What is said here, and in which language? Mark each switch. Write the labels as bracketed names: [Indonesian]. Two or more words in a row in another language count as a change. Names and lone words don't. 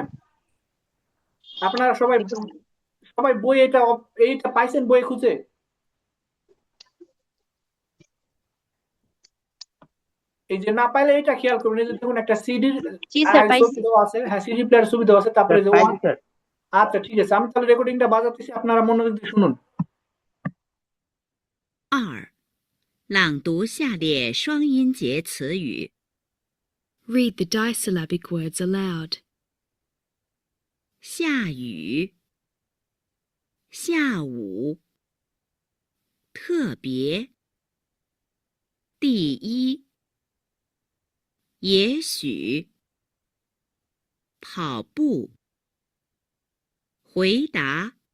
[Bangla] আপনারা সবাই সবাই বই এইটা পাইছেন বই খুঁজে? এই যে না পাইলে এটা খেয়াল করবেন, এই যে দেখুন একটা সিডির জি স্যার ছবি পাইছি দেওয়া আছে, হ্যাঁ সিডি প্লেয়ার ছবি দেওয়া আছে, তারপরে যে ওয়ান। পাইছি স্যার। আচ্ছা ঠিক আছে, আমি তাহলে রেকর্ডিংটা বাজাতেছি, আপনারা মনোযোগ দিয়ে শুনুন। [Chinese] 二，朗读下列双音节词语： [English] Read the disyllabic words aloud. [Chinese] 下雨、下午、特别、第一、也许、跑步、回答、